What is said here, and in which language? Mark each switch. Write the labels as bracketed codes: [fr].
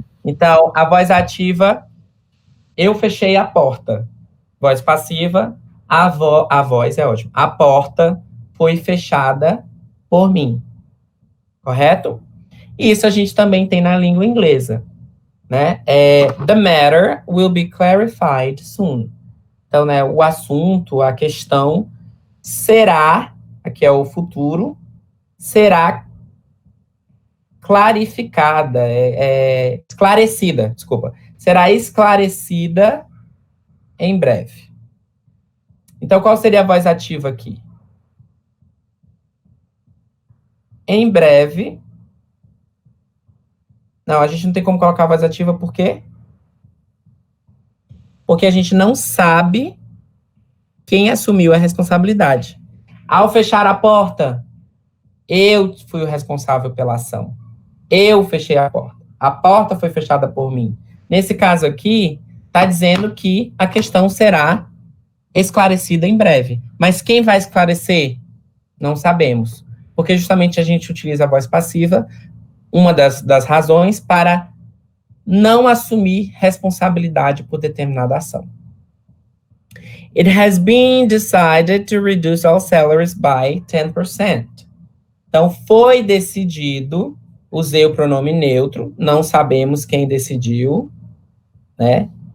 [pt] Então, a voz ativa, eu fechei a porta. Voz passiva, a voz é ótimo. A porta foi fechada por mim. Correto? Isso a gente também tem na língua inglesa, né? [en] The matter will be clarified soon. [pt] Então, né, o assunto, a questão será, aqui é o futuro, será clarificada, esclarecida, desculpa. Será esclarecida em breve. Então, qual seria a voz ativa aqui? Em breve. Não, a gente não tem como colocar a voz ativa, por quê? Porque a gente não sabe quem assumiu a responsabilidade. Ao fechar a porta, eu fui o responsável pela ação. Eu fechei a porta. A porta foi fechada por mim. Nesse caso aqui, está dizendo que a questão será esclarecida em breve. Mas quem vai esclarecer? Não sabemos. Porque justamente a gente utiliza a voz passiva, uma das razões, para não assumir responsabilidade por determinada ação. [en] It has been decided to reduce all salaries by 10%. [pt] Então, foi decidido, usei o pronome neutro, não sabemos quem decidiu, né?